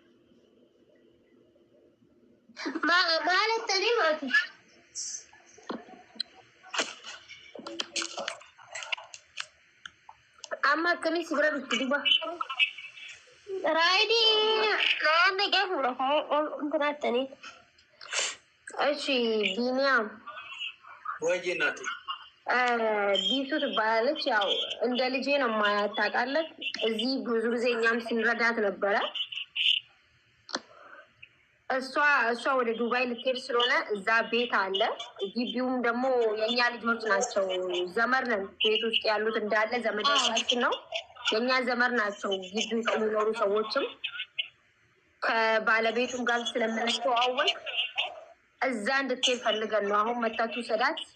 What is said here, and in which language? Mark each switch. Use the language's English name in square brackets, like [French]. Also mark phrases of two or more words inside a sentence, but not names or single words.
[Oromo] Maalattanii maati? amma akkamii si bira dhufti duba Raayidii naannoo geeffuudha እንትናተanii [Amharic] እሺ ቢኒያም ወይ እናቴ ቢፍቱ ትባላለች። ያው እንደ ልጄ ነው የማያት ታውቃለህ። እዚህ ብዙ ጊዜ እኛም ስንረዳት ነበረ። እሷ ወደ ዱባይ ልትሄድ ስለሆነ እዛ ቤት አለ። ግቢውም ደግሞ የእኛ ልጆች ናቸው። ዘመር ነን። ቤት ውስጥ ያሉት እንዳለ ዘመዶቻችን ነው፣ የእኛ ዘመር ናቸው። ግቢ ውስጥ የሚኖሩ ሰዎችም ከባለቤቱም ጋር ስለምንተዋወቅ እዛ እንድትሄድ ፈልገን ነው። አሁን መታችሁ ሰዳት